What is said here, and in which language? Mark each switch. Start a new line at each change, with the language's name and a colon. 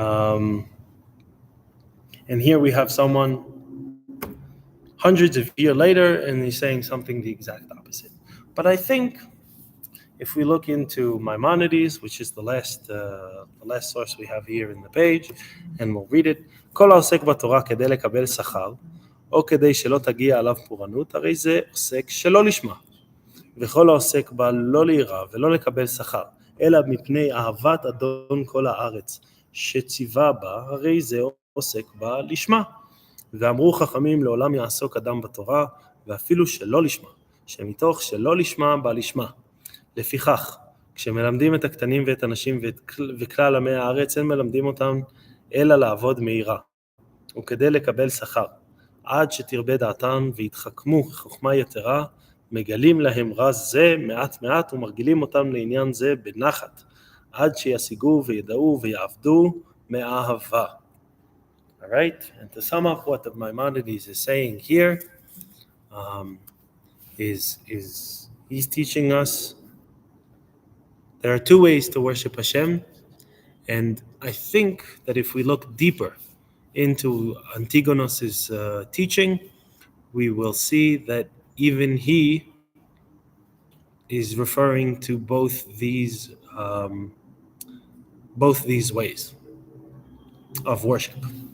English: And here we have someone hundreds of years later, and he's saying something the exact opposite. But I think if we look into Maimonides, which is the last source we have here in the page, and we'll read it,
Hebrew: כל העוסק בתורה כדי לקבל שכר, או כדי שלא תגיע עליו פורענות, הרי זה עוסק שלא לשמה. וכל העוסק בה לא ליראה ולא לקבל שכר, אלא מפני אהבת אדון כל הארץ, שציווה בה, הרי זה עוסק בה לשמה. ואמרו חכמים, לעולם יעסוק אדם בתורה, ואפילו שלא לשמה, שמתוך שלא לשמה בא לשמה. לפיכך, כשמלמדים את הקטנים ואת הנשים וכלל עמי הארץ, אין מלמדים אותם אלא לעבוד מהירה, וכדי לקבל שכר, עד שתרבה דעתן והתחכמו חוכמה יתרה, מגלים להם רז זה מעט מעט ומרגילים אותם לעניין זה בנחת, עד שישיגו וידעו ויעבדו מאהבה.
English: All right, and to sum up what the Maimonides is saying here, is he's teaching us there are two ways to worship Hashem, and I think that if we look deeper into Antigonos' teaching, we will see that even he is referring to both these ways of worship.